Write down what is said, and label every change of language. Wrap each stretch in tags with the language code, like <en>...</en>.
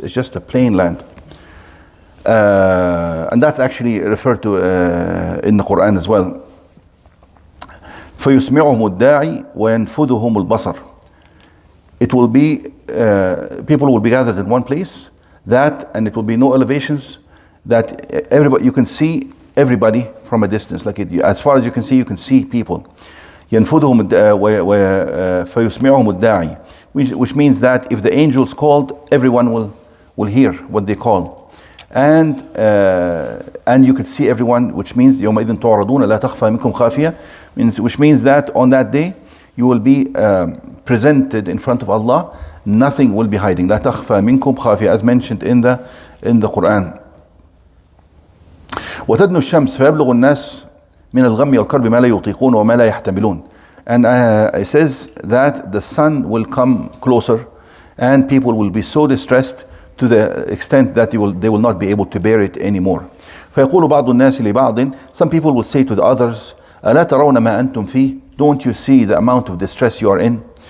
<en>It's just a plain land. And that's actually referred to in the Quran as well.</en> <ar>فيسمعهم الداعي وينفذهم البصر.</ar> <en>It will be, people will be gathered in one place, and it will be no elevations, that everybody, you can see everybody from a distance, as far as you can see people.</en> <ar>ينفذهم فيسمعهم الداعي,</ar> <en>which means that if the angels called, everyone will hear what they call. And you could see everyone, which means</en> <ar>يومئذ تعرضون لا تخفى منكم خافية,</ar> <en>which means that on that day you will be presented in front of Allah, nothing will be hiding.</en> <ar>لا تخفى منكم خافية,</ar> <en>as mentioned in the Quran.</en> <ar>وتدنو الشمس فيبلغ الناس من الغم والكرب ما لا يطيقون وما لا يحتملون.</ar> <en>And it says that the sun will come closer and people will be so distressed to the extent that they will not be able to bear it anymore.</en> <ar>فيقول بعض الناس لبعض,</ar> <en>some people will say to the others,</en> <ar>ألا ترون ما أنتم فيه,</ar> <en>don't you see the amount of distress you are in?</en>